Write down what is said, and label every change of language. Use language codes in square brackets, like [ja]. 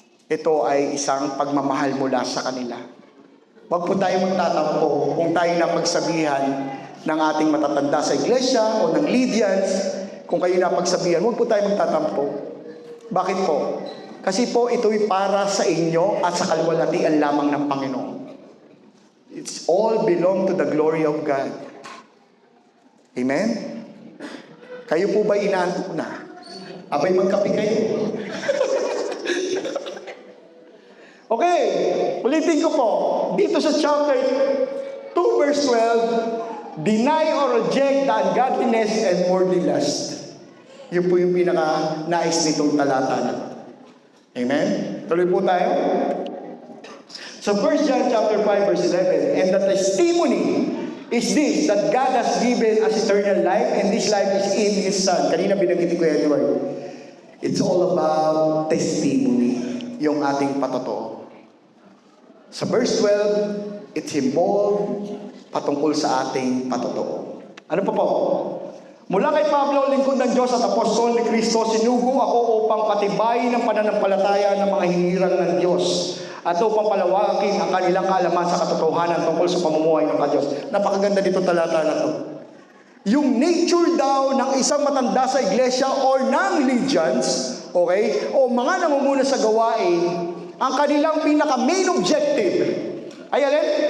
[tl] Ito ay isang pagmamahal mula sa kanila. Huwag po tayo magtatampo kung tayo napagsabihan ng ating matatanda sa iglesia o ng Lydians. Kung kayo napagsabihan, huwag po tayo magtatampo. Bakit po? Kasi po ito'y para sa inyo at sa kalwalhatian lamang ng Panginoon. [en] It's all belong to the glory of God. [tl] Amen? Kayo po ba inaantok na? Abay magkape kayo. [en] Okay, [tl] ulitin ko po. Dito sa [en] chapter 2 verse 12, deny or reject the ungodliness and worldly lust. [tl] Yun po yung pinaka-nais nitong talata na. Amen? Tuloy po tayo. [en] So 1 John chapter 5 verse 11, and the testimony is this, that God has given us eternal life, and this life is in His Son. [tl] Kanina binanggit ko yan, Lord. [en] It's all about testimony, [tl] yung ating patotoo. Sa verse 12, [en] it's involved [tl] patungkol sa ating patotoo. Ano pa po? Mula kay Pablo, lingkod ng Diyos at apostol ni Kristo, sinugo ako upang patibayin ang pananampalataya ng mga hinirang ng Diyos at upang palawakin ang kanilang kaalaman sa katotohanan tungkol sa pamumuhay ng Diyos. Napakaganda dito talata na to. Yung nature daw ng isang matanda sa iglesia or ng legions, okay, o mga namumuna sa gawain, ang kanilang pinaka-main objective ay alin?